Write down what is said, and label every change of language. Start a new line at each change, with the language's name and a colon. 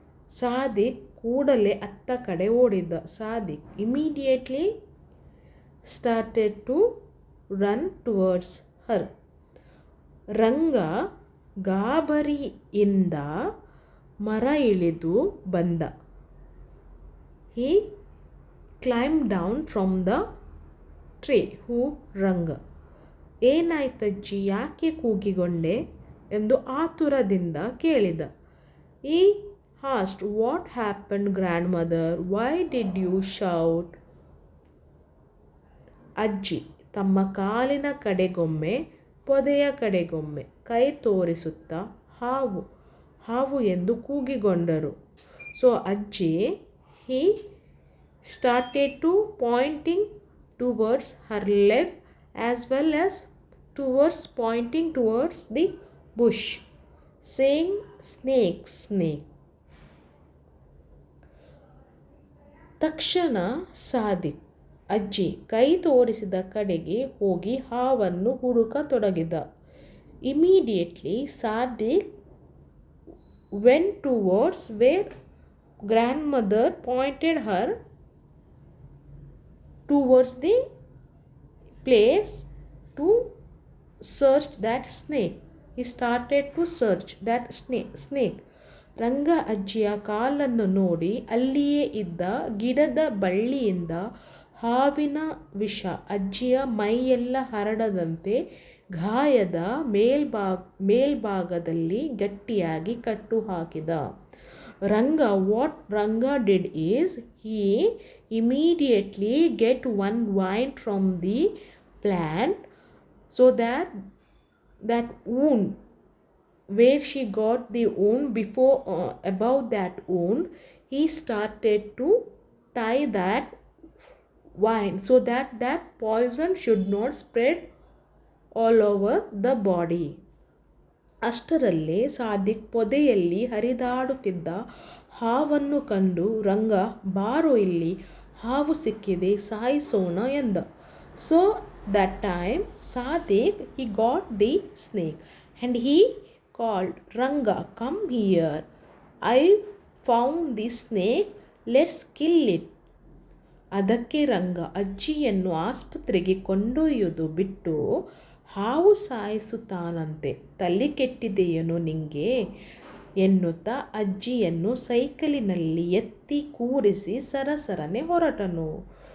Kannada: ಸಾದಿಕ್ ಕೂಡಲೇ ಅತ್ತ ಕಡೆ ಓಡಿದ.
English: Sadiq immediately started to run towards her.
Kannada: ರಂಗ ಗಾಬರಿಯಿಂದ ಮರ ಇಳಿದು ಬಂದ.
English: He climbed down from the tree. Who? Ranga.
Kannada: ಏನಾಯ್ತಜ್ಜಿ, ಯಾಕೆ ಕೂಗಿಕೊಂಡೆ ಎಂದು ಆತುರದಿಂದ ಕೇಳಿದ.
English: He asked, "What happened, grandmother? Why did you shout?"
Kannada: ಅಜ್ಜಿ ತಮ್ಮ ಕಾಲಿನ ಕಡೆಗೊಮ್ಮೆ ಪೊದೆಯ ಕಡೆಗೊಮ್ಮೆ ಕೈ ತೋರಿಸುತ್ತಾ ಹಾವು ಹಾವು ಎಂದು ಕೂಗಿಕೊಂಡರು.
English: So ಅಜ್ಜಿ he started to pointing towards her leg as well as pointing towards the bush, saying, "Snake, snake."
Kannada: ತಕ್ಷಣ ಸಾದಿಕ್ ಅಜ್ಜಿ ಕೈ ತೋರಿಸಿದ ಕಡೆಗೆ ಹೋಗಿ ಹಾವನ್ನು ಹುಡುಕತೊಡಗಿದ.
English: Immediately Sadiq went towards where grandmother pointed her towards the place to search that snake. He started to search that snake.
Kannada: ರಂಗ ಅಜ್ಜಿಯ ಕಾಲನ್ನು ನೋಡಿ ಅಲ್ಲಿಯೇ ಇದ್ದ ಗಿಡದ ಬಳ್ಳಿಯಿಂದ ಹಾವಿನ ವಿಷ ಅಜ್ಜಿಯ ಮೈಯೆಲ್ಲ ಹರಡದಂತೆ ಗಾಯದ ಮೇಲ್ಭಾಗದಲ್ಲಿ ಗಟ್ಟಿಯಾಗಿ ಕಟ್ಟು ಹಾಕಿದ.
English: What Ranga did is he immediately get one vine from the plant, so that wound where she got the wound before above that wound he started to tie that vine so that poison should not spread all over the body.
Kannada: ಅಷ್ಟರಲ್ಲೇ ಸಾದಿಕ್ ಪೊದೆಯಲ್ಲಿ ಹರಿದಾಡುತ್ತಿದ್ದ ಹಾವನ್ನು ಕಂಡು ರಂಗ ಬಾರೋ ಇಲ್ಲಿ ಹಾವು ಸಿಕ್ಕಿದೆ ಸಾಯಿಸೋಣ ಎಂದ.
English: So that time Sadiq he got the snake and he called, "Ranga, come here. I found the snake. Let's kill it."
Kannada: ಅದಕ್ಕೆ ರಂಗ ಅಜ್ಜಿಯನ್ನು ಆಸ್ಪತ್ರೆಗೆ ಕೊಂಡೊಯ್ಯುವುದು ಬಿಟ್ಟು ಹಾವು ಸಾಯಿಸುತ್ತಾನಂತೆ. ತಲೆ ಕೆಟ್ಟಿದೆಯೇನೋ ನಿಂಗೆ ಎನ್ನುತ್ತಾ ಅಜ್ಜಿಯನ್ನು ಸೈಕಲಿನಲ್ಲಿ ಎತ್ತಿ ಕೂರಿಸಿ ಸರಸರನೆ ಹೊರಟನು.